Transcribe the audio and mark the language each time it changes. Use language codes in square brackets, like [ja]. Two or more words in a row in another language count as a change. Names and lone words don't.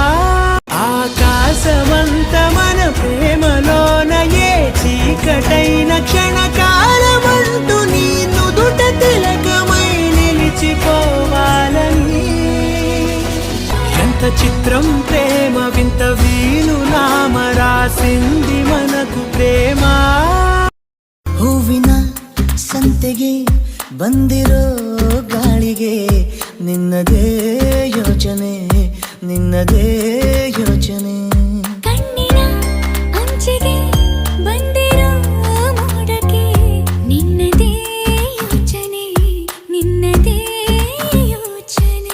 [te] ఆకాశమంత మన ప్రేమలోన ఏ చీకటైన క్షణకాలమంటూ నీ నుదుట తిలకమై నిలిచిపోవాలని ఎంత చిత్రం ప్రేమ వింత వీలు నామ రాసింది మనకు ప్రేమ [kn] ಹೂವಿನ ಸಂತೆಗೆ ಬಂದಿರೋ ಗಾಳಿಗೆ ನಿನ್ನದೇ ಯೋಚನೆ ನಿನ್ನದೇ ಯೋಚನೆ ಕಣ್ಣಿನ ಅಂಚಿಗೆ ಬಂದಿರೋ ಮೋಡಕ್ಕೆ ನಿನ್ನದೇ ಯೋಚನೆ ನಿನ್ನದೇ ಯೋಚನೆ